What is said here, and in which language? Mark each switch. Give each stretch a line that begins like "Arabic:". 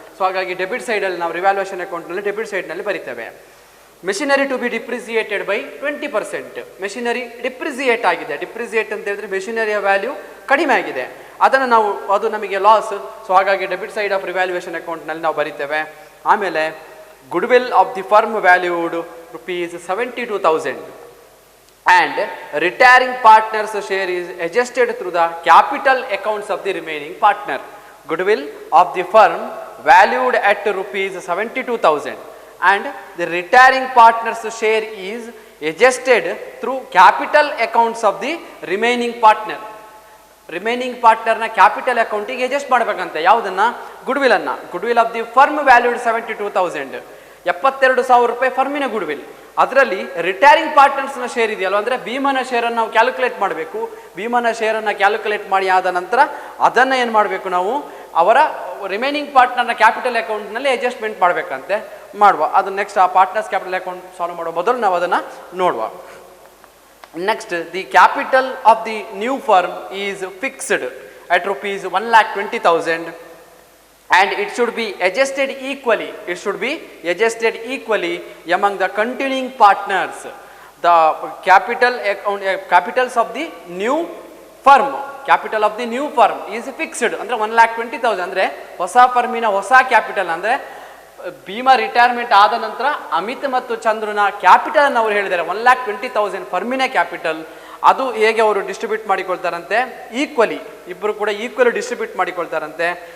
Kannada: So ಹಾಗಾಗಿ debit ಸೈಡಲ್ಲಿ ನಾವು ರಿವ್ಯಾಲ್ಯೂಯೇಷನ್ ಅಕೌಂಟ್ನಲ್ಲಿ ಡೆಬಿಟ್ ಸೈಡ್ನಲ್ಲಿ ಬರಿತೇವೆ.
English: Machinery to be depreciated by 20%.
Kannada: Machinery depreciate ಆಗಿದೆ. ಡಿಪ್ರಿಸಿಯೇಟ್ ಅಂತ ಹೇಳಿದ್ರೆ ಮೆಷಿನರಿಯ ವ್ಯಾಲ್ಯೂ ಕಡಿಮೆ ಆಗಿದೆ, ಅದನ್ನು ಅದು ನಮಗೆ ಲಾಸ್. ಸೊ ಹಾಗಾಗಿ ಡೆಬಿಟ್ ಸೈಡ್ ಆಫ್ ರಿವ್ಯಾಲ್ಯೂಯೇಷನ್ ಅಕೌಂಟ್ನಲ್ಲಿ ನಾವು ಬರಿತೇವೆ. ಆಮೇಲೆ
English: Goodwill of the firm valued ₹72,000 and retiring partner's share is adjusted through the capital accounts of the remaining partner. Goodwill of the firm valued at ₹72,000 and the retiring partner's share is adjusted through capital accounts of the remaining partner.
Kannada: Remaining ಪಾರ್ಟ್ನರ್ನ capital ಅಕೌಂಟಿಗೆ adjust ಮಾಡಬೇಕಂತೆ. ಯಾವುದನ್ನು? ಗುಡ್ವಿಲನ್ನು.
English: Goodwill of the firm valued ₹72,000, ₹72,000 ಫರ್ಮಿನ goodwill.
Kannada: ಅದರಲ್ಲಿ retiring ಪಾರ್ಟ್ನರ್ಸ್ನ share ಇದೆಯಲ್ವ, ಅಂದರೆ ಭೀಮನ ಶೇರನ್ನು ನಾವು calculate ಮಾಡಬೇಕು. ಭೀಮನ ಶೇರನ್ನು calculate ಮಾಡಿ ಆದ ನಂತರ ಅದನ್ನು ಏನು ಮಾಡಬೇಕು, ನಾವು ಅವರ ರಿಮೈನಿಂಗ್ ಪಾರ್ಟ್ನರ್ನ ಕ್ಯಾಪಿಟಲ್ ಅಕೌಂಟ್ನಲ್ಲಿ ಅಡ್ಜಸ್ಟ್ಮೆಂಟ್ ಮಾಡಬೇಕಂತೆ. ಮಾಡುವ ಅದು ನೆಕ್ಸ್ಟ್. ಆ ಪಾರ್ಟ್ನರ್ಸ್ ಕ್ಯಾಪಿಟಲ್ ಅಕೌಂಟ್ ಸಾಲ್ವ್ ಮಾಡೋ ಮೊದಲು ನಾವು ಅದನ್ನು ನೋಡುವ.
English: Next, the capital of the new firm is fixed at ₹1,20,000 and it should be adjusted equally. It should be adjusted equally among the continuing partners. The capitals of the new firm, capital of the new firm is fixed.
Kannada: ಅಂದರೆ 1,20,000 ಅಂದರೆ ಹೊಸ ಫರ್ಮಿನ ಹೊಸ capital. ಅಂದರೆ Bima retirement ಆದ ನಂತರ ಅಮಿತ್ ಮತ್ತು ಚಂದ್ರನ capital ಅನ್ನು ಅವರು ಹೇಳಿದ್ದಾರೆ 1,20,000 ಫರ್ಮಿನ ಕ್ಯಾಪಿಟಲ್. ಅದು ಹೇಗೆ ಅವರು ಡಿಸ್ಟ್ರಿಬ್ಯೂಟ್ ಮಾಡಿಕೊಳ್ತಾರಂತೆ? ಈಕ್ವಲಿ, ಇಬ್ಬರು ಕೂಡ ಈಕ್ವಲಿ ಡಿಸ್ಟ್ರಿಬ್ಯೂಟ್ ಮಾಡಿಕೊಳ್ತಾರಂತೆ.